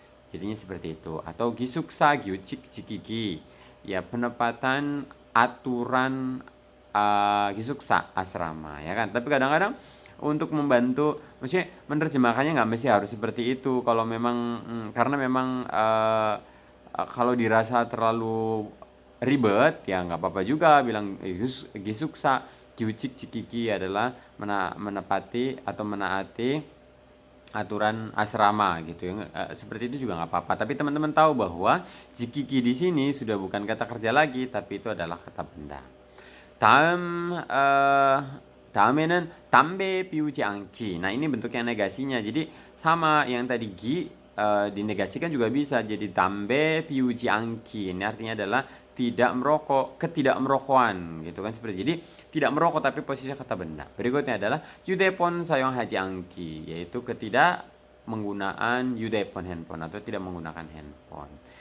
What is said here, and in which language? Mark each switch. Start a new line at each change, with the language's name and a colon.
Indonesian: Jadinya seperti itu. Atau
Korean: 기숙사 규칙 지키기,
Indonesian: ya penepatan aturan 기숙사 asrama ya kan. Tapi kadang-kadang untuk membantu, maksudnya menerjemahkannya nggak mesti harus seperti itu kalau memang karena memang kalau dirasa terlalu ribet ya nggak apa-apa juga bilang 기숙사
Korean: Gyucik jikiki
Indonesian: adalah menepati atau menaati aturan asrama gitu ya. Seperti itu juga nggak apa-apa. Tapi teman-teman tahu bahwa jikiki di sini sudah bukan kata kerja lagi, tapi itu adalah kata benda.
Korean: 다음 다음에는 담배 피우지 않기.
Indonesian: Nah, ini bentuknya negasinya. Jadi sama yang tadi gi dinegasikan juga bisa jadi
Korean: 담배 피우지 않기.
Indonesian: Ini artinya adalah tidak merokok, ketidakmerokokan gitu kan seperti. Jadi tidak merokok tapi posisinya kata benda. Berikutnya adalah
Korean: 휴대폰 사용하지 않기,
Indonesian: yaitu ketidak menggunaan 휴대폰 handphone atau tidak menggunakan handphone.